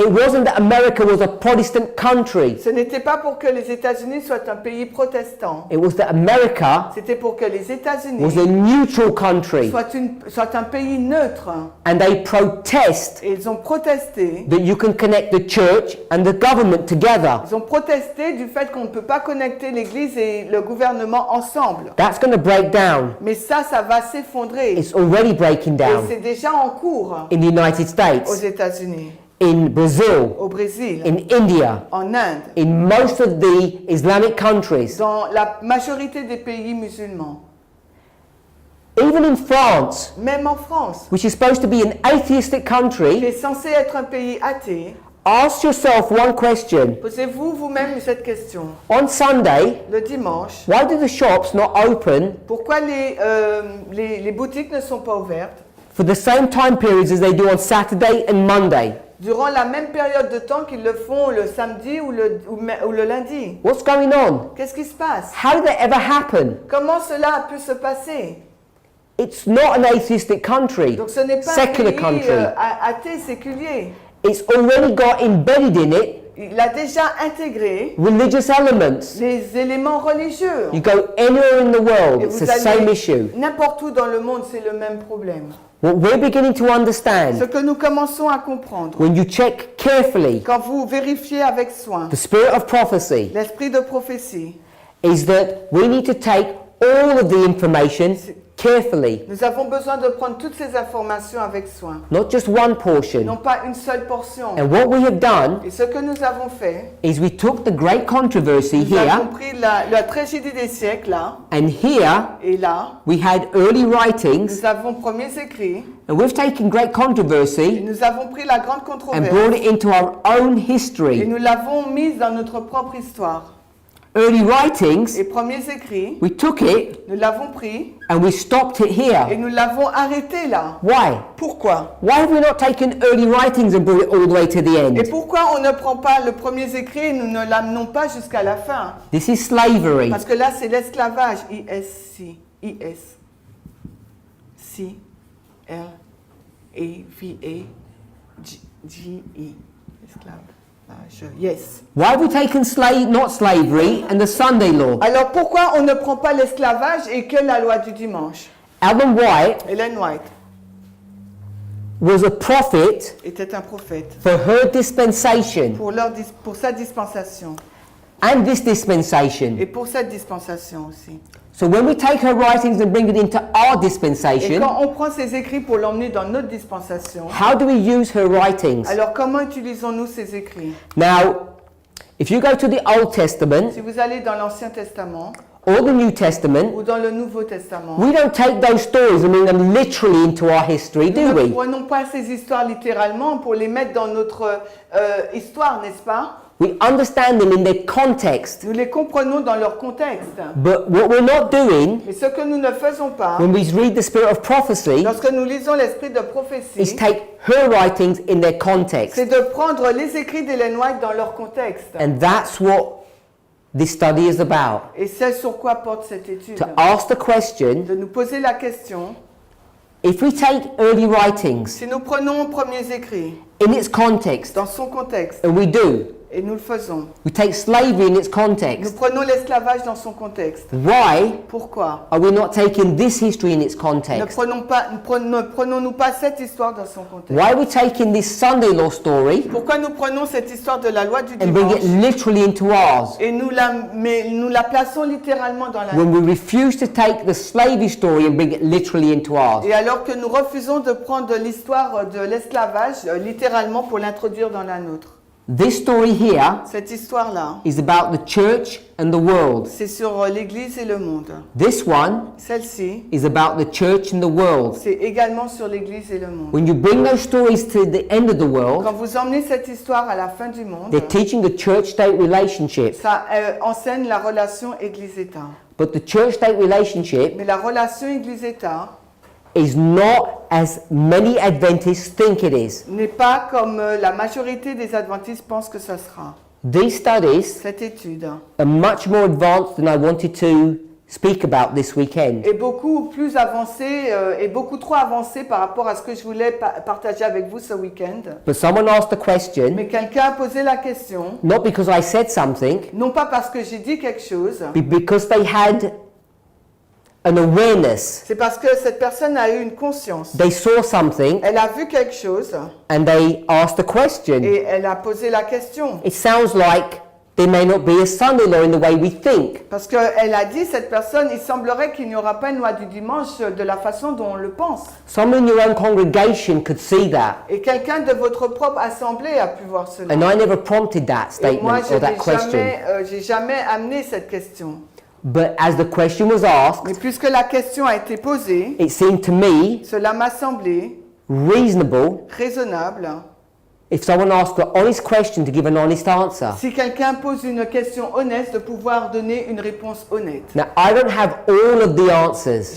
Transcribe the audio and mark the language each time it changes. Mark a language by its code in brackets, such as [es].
[en] it wasn't that America was a Protestant country. [fr] ce n'était pas pour que les États-Unis soient un pays protestant. [en] It was that America [fr] C'était pour que les [en] was [fr] États-Unis [en] a neutral country. [fr] soient un pays neutre. [en] And they protest [fr] Et ils ont protesté. [en] that you can connect the church and the government together. [fr] Ils ont protesté du fait qu'on ne peut pas connecter l'Église et le gouvernement ensemble. [en] That's going to break down. [fr] Mais ça va s'effondrer. [en] It's already breaking [fr] Et [en] down [fr] c'est déjà en cours [en] in the United [fr] aux [en] States, [fr] États-Unis, [en] in Brazil, [fr] au Brésil, [en] in India, [fr] en Inde, [en] in most of the Islamic countries. [fr] dans la majorité des pays musulmans. [en] Even in France, [fr] Même en France, [en] which is supposed to be an atheistic [fr] qui [en] country, [fr] est censé être un pays athée, [en] ask yourself one question. [fr] posez-vous vous-même cette question. [en] On Sunday, [fr] Le dimanche, [en] why do the shops not open [fr] pourquoi les boutiques ne sont pas ouvertes [en] for the same time periods as they do on Saturday and Monday? [fr] durant la même période de temps qu'ils le font le samedi ou le lundi? [en] What's going on? [fr] Qu'est-ce qui se passe? [en] How did that ever happen? [fr] Comment cela a pu se passer? [en] It's not an atheistic country, [fr] Donc ce n'est pas un [en] secular [fr] pays [en] country. [fr] athée séculier. [en] It's already got embedded in it [fr] Il a déjà intégré [en] religious elements. [fr] les éléments religieux. [en] You go anywhere in the world, [fr] Et [en] it's [fr] vous [en] the same [fr] allez [en] issue. [fr] n'importe où dans le monde, c'est le même problème. [en] What we're beginning to [fr] Ce [en] understand [fr] que nous commençons à comprendre, [en] when you check carefully [fr] quand vous vérifiez avec soin [en] the spirit of prophecy [fr] l'esprit de prophétie, [en] is that we need to take all of the information carefully, [fr] nous avons besoin de prendre toutes ces informations avec soin, [en] not just one [fr] non [en] portion. [fr] pas une seule portion. [en] And what we have done [fr] Et ce que nous avons fait, [en] is we took the great controversy [fr] nous avons [en] here, [fr] pris la tragédie des siècles là, [en] and here [fr] et là, [en] we had early writings, [fr] nous avons premiers écrits, [en] and we've taken great [fr] et [en] controversy [fr] nous avons pris la grande [en] and [fr] controverse, [en] brought it into our own [fr] et [en] history. [fr] nous l'avons mise dans notre propre histoire. [en] Early writings, [fr] Les premiers écrits, [en] we took it [fr] nous l'avons pris, [en] and we stopped it [fr] et [en] here. [fr] nous l'avons arrêté là. [en] Why? [fr] Pourquoi? [en] Why have we not taken early writings and brought it all the way to the [fr] Et [en] end? [fr] pourquoi on ne prend pas le premier écrit et nous ne l'amenons pas jusqu'à la fin? [en] This is slavery. [fr] Parce que là, c'est l'esclavage. I-S-C. I-S. C. L. A. V. A. G. E. Esclavage. [en] Yes. Why have we taken not slavery and the Sunday law? [fr] Alors pourquoi on ne prend pas l'esclavage et que la loi du dimanche? [en] Ellen White [fr] Ellen White [en] was a prophet [fr] était un prophète [en] for her dispensation [fr] pour sa dispensation [en] and this dispensation. [fr] et pour cette dispensation aussi. [en] So when we take her writings and bring it into our [fr] Et [en] dispensation, [fr] quand on prend ses écrits pour l'emmener dans notre dispensation, [en] how do we use her writings? [fr] alors comment utilisons-nous ces écrits? [en] Now, if you go to the Old Testament [fr] Si vous allez dans l'Ancien Testament [en] or the New Testament, [fr] ou dans le Nouveau Testament, [en] we don't take those stories and bring them literally into our history, do [fr] nous ne [en] we? [fr] prenons pas ces histoires littéralement pour les mettre dans notre histoire, n'est-ce pas? [en] We understand them in their context. [fr] Nous les comprenons dans leur contexte. [en] But what we're not doing [fr] Mais ce que nous ne faisons pas, [en] when we read the spirit of prophecy [fr] lorsque nous lisons l'esprit de [en] is [fr] prophétie, [en] take her writings in their context. [fr] c'est de prendre les écrits d'Ellen White dans leur contexte. [en] And that's what this study is about. [fr] Et c'est sur quoi porte cette étude. [en] To ask the question, [fr] De nous poser la question, [en] if we take early writings [fr] si nous prenons premiers écrits [en] in its context, [fr] dans son contexte, [en] and we do, [fr] et nous le faisons, [en] we take slavery in its [fr] nous [en] context, [fr] prenons l'esclavage dans son contexte. [en] why [fr] Pourquoi? [en] are we not taking this history in its [fr] Ne [en] context? [fr] prenons-nous pas cette histoire dans son contexte? [en] Why are we taking this Sunday law story [fr] Pourquoi nous prenons cette histoire de la loi du [en] and bring it [fr] dimanche [en] literally into ours? [fr] et nous la plaçons littéralement dans la [en] When we refuse to take the slavery story and bring it literally into ours. [fr] Et alors que nous refusons de prendre l'histoire de l'esclavage littéralement pour l'introduire dans la nôtre. [en] This story here [fr] Cette histoire-là, [en] is about the church and the world. [fr] c'est sur l'Église et le monde. [en] This one [fr] Celle-ci, [en] is about the church and the world. [fr] c'est également sur l'Église et le monde. [en] When you bring those stories to the end of the [fr] Quand [en] world, [fr] vous emmenez cette histoire à la fin du monde, [en] they're teaching the church-state relationship. [fr] ça enseigne la relation Église-État. [en] But the church-state relationship [fr] Mais la relation Église-État [en] is not as many Adventists think it is. [fr] n'est pas comme la majorité des adventistes pensent que ça sera. [en] These studies [fr] Cette étude [en] are much more advanced than I wanted to speak about this weekend. [fr] est beaucoup plus avancée et beaucoup trop avancée par rapport à ce que je voulais partager avec vous ce week-end. [en] But someone asked the question, [fr] Mais quelqu'un a posé la question, [en] not because I said something, [fr] non pas parce que j'ai dit quelque chose, [en] but because they had an awareness. [fr] c'est parce que cette personne a eu une conscience. [en] They saw something [fr] Elle a vu quelque chose [en] and they asked the question. [fr] et elle a posé la question. [en] It sounds like there may not be a Sunday law in the way we think. [fr] Parce qu'elle a dit, cette personne, il semblerait qu'il n'y aura pas une loi du dimanche de la façon dont on le pense. [en] Someone in your own congregation could see that. [fr] Et quelqu'un de votre propre assemblée a pu voir cela. [en] And I never prompted that [fr] Et moi, [en] statement or that question. [fr] j'ai jamais amené cette question. [en] But as the question was asked, [fr] Mais puisque la question a été posée, [en] it seemed to me [fr] cela m'a semblé [en] reasonable [fr] raisonnable. [en] if someone asked an honest question to give an honest answer. [fr] Si quelqu'un pose une question honnête, de pouvoir donner une réponse honnête. [en] Now, I don't have all of the answers,